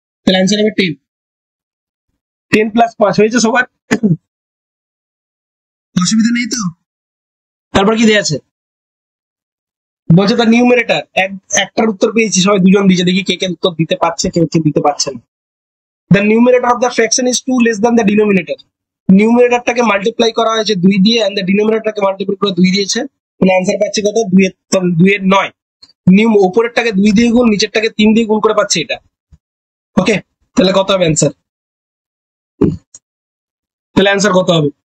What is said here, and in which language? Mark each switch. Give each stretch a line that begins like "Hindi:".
Bangla: তাহলে অ্যান্সার হবে 10। 10 প্লাস 5 হয়েছে সবার? অসুবিধা নেই তো? তারপর কি দেয়া আছে? বলছে তার নিউমারেটর, একটার উত্তর পেয়েছি, সবাই দুজন দিয়েছে। দেখি কে কে উত্তর দিতে পারছে, কে কে দিতে পারছে না।
English: The numerator of the fraction is 2 less than the denominator.
Bangla: নিউমারেটরটাকে multiply করা হয়েছে 2 দিয়ে, এন্ড দ্য ডিনোমিনেটরটাকে মাল্টিপ্লাই করে 2 দিয়েছে। মানে অ্যান্সার পাচ্ছি কত? 2 এর 9। উপরেরটাকে 2 দিয়ে গুণ, নিচেরটাকে 3 দিয়ে গুণ করে পাচ্ছে এটা। ওকে, তাহলে কত হবে অ্যান্সার? তাহলে অ্যান্সার কত হবে?